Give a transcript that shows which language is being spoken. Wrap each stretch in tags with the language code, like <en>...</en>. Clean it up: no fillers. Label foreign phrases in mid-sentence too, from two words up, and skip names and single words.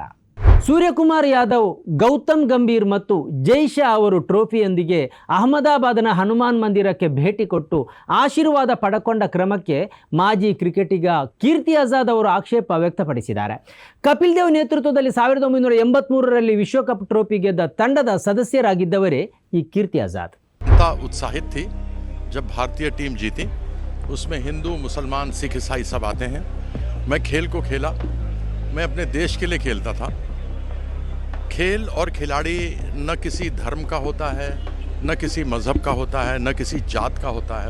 <kn>ಸೂರ್ಯಕುಮಾರ್ ಯಾದವ್, ಗೌತಮ್ ಗಂಭೀರ್ ಮತ್ತು ಜೈ ಶಾ ಅವರು ಟ್ರೋಫಿಯೊಂದಿಗೆ ಅಹಮದಾಬಾದ್ನ ಹನುಮಾನ್ ಮಂದಿರಕ್ಕೆ ಭೇಟಿ ಕೊಟ್ಟು ಆಶೀರ್ವಾದ ಪಡೆಕೊಂಡ ಕ್ರಮಕ್ಕೆ ಮಾಜಿ ಕ್ರಿಕೆಟಿಗ ಕೀರ್ತಿ ಆಜಾದ್ ಅವರು ಆಕ್ಷೇಪ ವ್ಯಕ್ತಪಡಿಸಿದ್ದಾರೆ. ಕಪಿಲ್ ದೇವ್ ನೇತೃತ್ವದಲ್ಲಿ 1983ರಲ್ಲಿ ವಿಶ್ವಕಪ್ ಟ್ರೋಫಿ ಗೆದ್ದ ತಂಡದ ಸದಸ್ಯರಾಗಿದ್ದವರೇ ಈ ಕೀರ್ತಿ ಆಜಾದ್.</kn> <hi>उत्साहित थी जब भारतीय टीम जीती. उसमें हिंदू, मुसलमान, सिख, ईसाई सब आते हैं. मैं खेल को खेला, मैं अपने देश के लिए खेलता था. खेल और खिलाड़ी न किसी धर्म का होता है, न किसी मज़हब का होता है, न किसी जात का होता है.</hi>